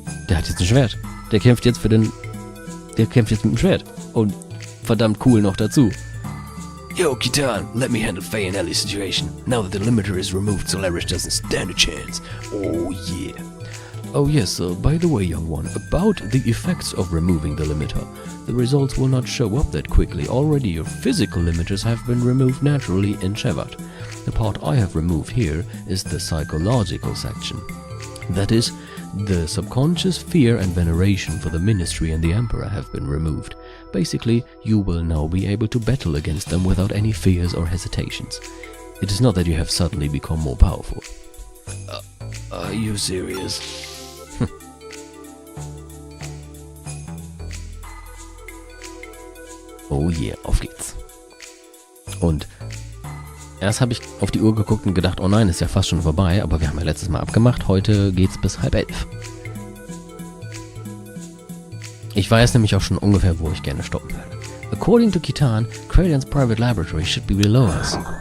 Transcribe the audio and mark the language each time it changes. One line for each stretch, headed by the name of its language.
German: Der hat jetzt ein Schwert. Der kämpft jetzt mit dem Schwert. Und verdammt cool noch dazu.
English: Yo, Citan, let me handle Faye and Ellie's situation. Now that the limiter is removed, Solaris doesn't stand a chance. Oh, yeah. Oh yes, by the way, young one, about the effects of removing the limiter. The results will not show up that quickly. Already your physical limiters have been removed naturally in Shevat. The part I have removed here is the psychological section. That is, the subconscious fear and veneration for the Ministry and the Emperor have been removed. Basically, you will now be able to battle against them without any fears or hesitations. It is not that you have suddenly become more powerful. Are you serious? Oh yeah,
German: auf geht's. Und erst habe ich auf die Uhr geguckt und gedacht, oh nein, ist ja fast schon vorbei, aber wir haben ja letztes Mal abgemacht, heute geht's bis 10:30. Ich weiß nämlich auch schon ungefähr, wo ich gerne stoppen werde.
English: According to Citan, Krellion's private laboratory should be below us.